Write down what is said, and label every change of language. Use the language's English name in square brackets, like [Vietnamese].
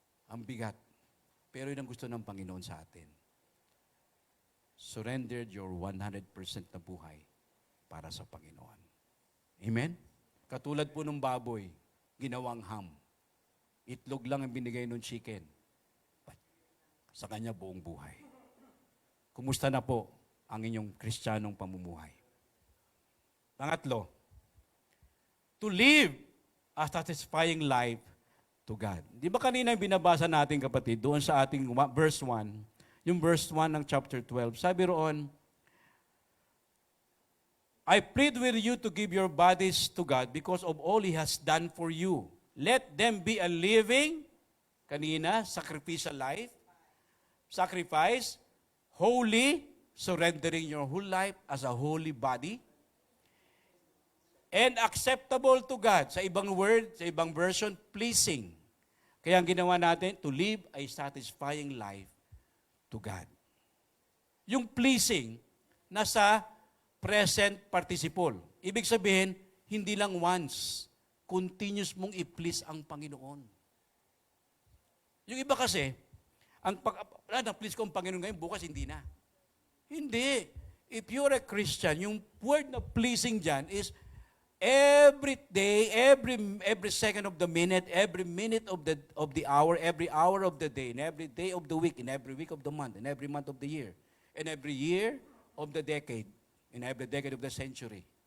[Filipino] Ang bigat. Pero yun ang gusto ng Panginoon sa atin. [English] Surrendered your 100% [Filipino] na buhay para sa Panginoon. Amen? Katulad po ng baboy, ginawang ham. Itlog lang ang binigay ng chicken. Sa kanya buong buhay. Kumusta na po ang inyong Kristiyanong pamumuhay? [English] Pangatlo, to live a satisfying life to God. [Filipino] Di ba kanina yung binabasa natin, kapatid, doon sa ating verse 1, yung verse 1 ng chapter 12, sabi roon, [English] I plead with you to give your bodies to God because of all He has done for you. Let them be a living, kanina, sacrificial life, sacrifice, holy, surrendering your whole life as a holy body, and acceptable to God. [Filipino] Sa ibang word, sa ibang version, pleasing. Kaya ang ginawa natin, [English] to live a satisfying life to God. [Filipino] Yung pleasing, nasa present participle. Ibig sabihin, hindi lang once, continuous mong i-please ang Panginoon. Yung iba kasi, na-please ko ang Panginoon ngayon, bukas hindi na. Hindi. [English] If you're a Christian, [Filipino] yung word na pleasing dyan [English] is every day, every second of the minute, every minute of the hour, every hour of the day, and every day of the week, and every week of the month, and every month of the year, and every year of the decade, and every decade of the century.